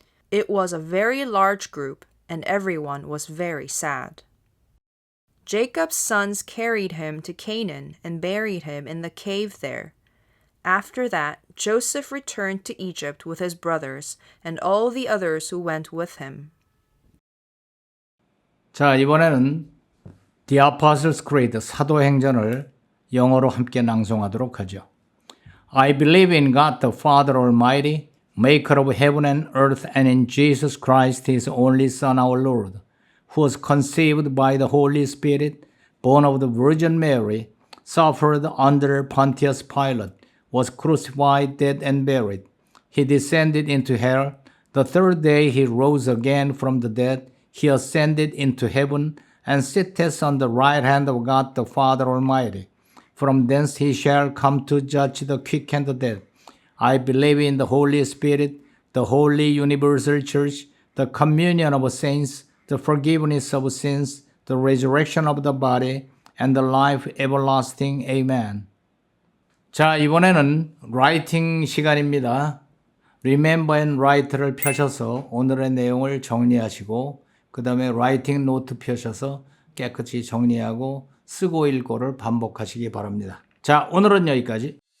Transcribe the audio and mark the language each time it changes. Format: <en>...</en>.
<en>It was a very large group, and everyone was very sad. Jacob's sons carried him to Canaan and buried him in the cave there. After that, Joseph returned to Egypt with his brothers and all the others who went with him.</en> <ko>자, 이번에는 The Apostles' Creed 사도행전을 영어로 함께 낭송하도록 하죠.</ko> <en>I believe in God the Father Almighty, maker of heaven and earth, and in Jesus Christ, his only Son, our Lord, who was conceived by the Holy Spirit, born of the Virgin Mary, suffered under Pontius Pilate, was crucified, dead, and buried. He descended into hell. The third day he rose again from the dead. He ascended into heaven and sitteth on the right hand of God the Father Almighty. From thence he shall come to judge the quick and the dead. I believe in the Holy Spirit, the holy universal church, the communion of saints, the forgiveness of sins, the resurrection of the body, and the life everlasting. Amen.</en> <ko>자, 이번에는 라이팅 시간입니다. Remember and Write를 펴셔서 오늘의 내용을 정리하시고 그 다음에 라이팅 노트 펴셔서 깨끗이 정리하고 쓰고 읽고를 반복하시기 바랍니다. 자, 오늘은 여기까지.</ko>